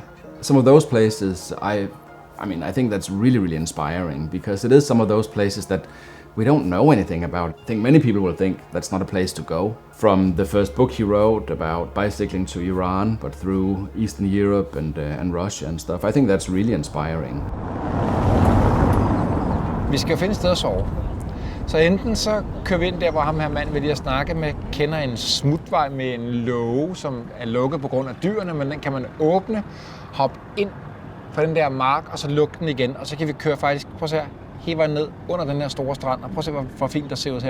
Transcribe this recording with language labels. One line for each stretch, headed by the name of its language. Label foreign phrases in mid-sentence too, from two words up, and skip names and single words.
English: Some of those places, I think that's really, really inspiring because it is some of those places that we don't know anything about. I think many people will think that's not a place to go. From the first book he wrote about bicycling to Iran, but through Eastern Europe and Russia and stuff, I think that's really inspiring.
Danish: Vi skal jo finde et sted at sove. Så enten så kører vi ind der, hvor ham her mand vil lige at snakke med, kender en smutvej med en låge, som er lukket på grund af dyrene, men den kan man åbne, hoppe ind på den der mark, og så lukke den igen, og så kan vi køre faktisk, prøv at se her, hele vejen ned under den her store strand, og prøv at se, hvor fint der ser ud her.